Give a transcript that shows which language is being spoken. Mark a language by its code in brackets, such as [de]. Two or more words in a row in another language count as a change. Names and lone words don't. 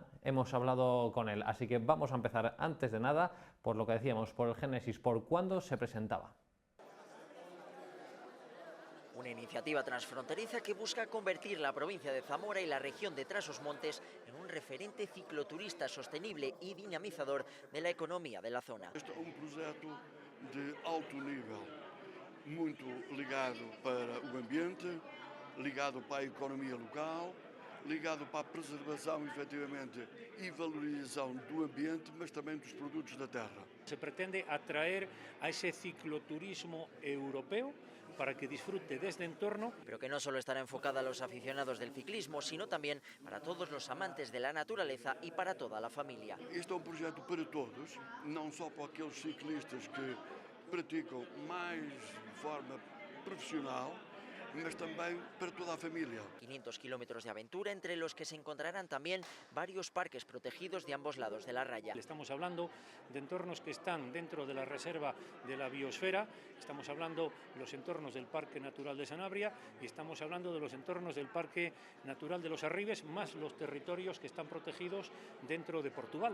[es] Hemos hablado con él, así que vamos a empezar antes de nada por lo que decíamos, por el génesis, por cuándo se presentaba. Una iniciativa transfronteriza que busca convertir la provincia de Zamora y la región de Trás-os-Montes en un referente cicloturista sostenible y dinamizador de la economía de la zona. [pt] Este é projeto de alto nível, muito ligado para o ambiente, ligado para a economia local, ligado para a preservação, efetivamente, e valorização do ambiente, mas também dos produtos da terra. [es] Se pretende atraer a ese cicloturismo europeo para que disfrute de este entorno. Pero que no solo estará enfocada a los aficionados del ciclismo, sino también para todos los amantes de la naturaleza y para toda la familia. [pt] Este é um projeto para todos, não só para aqueles ciclistas que praticam mais de forma profissional, mas [es] también para toda la familia. 500 kilómetros de aventura entre los que se encontrarán también varios parques protegidos de ambos lados de la raya. Estamos hablando de entornos que están dentro de la reserva de la biosfera, estamos hablando de los entornos del Parque Natural de Sanabria y estamos hablando de los entornos del Parque Natural de los Arribes, más los territorios que están protegidos dentro de Portugal.